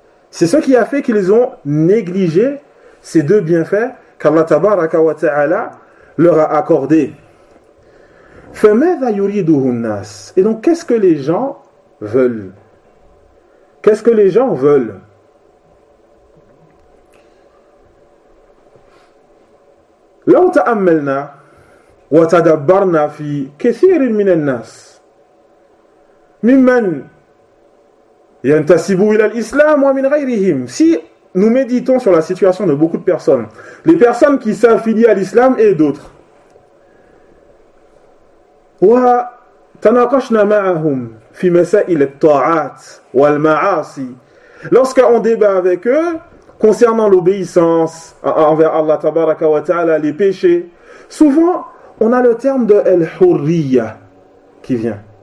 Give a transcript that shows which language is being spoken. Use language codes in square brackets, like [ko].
[fr] C'est ce qui a fait qu'ils ont négligé ces deux bienfaits qu'Allah tabaraka wa ta'ala leur a accordés. [ar] فَمَذَا يُرِيدُهُ النَّاسِ. [fr] Et donc, qu'est-ce que les gens veulent? Qu'est-ce que les gens veulent? [ar] لو تأملنا وتدبرنا في كثير من الناس ممن yantasibu ila l'islam wa min ghayrihim. [fr] Si nous méditons sur la situation de beaucoup de personnes, les personnes qui s'affilient à l'islam et d'autres, [ar] wa tanaqashna ma'ahum fi masa'il at-ta'at wal ma'asi, [fr] lorsqu'on débat avec eux concernant l'obéissance envers Allah tabaraka wa ta'ala, les péchés, souvent on a le terme de al-hurriya qui vient.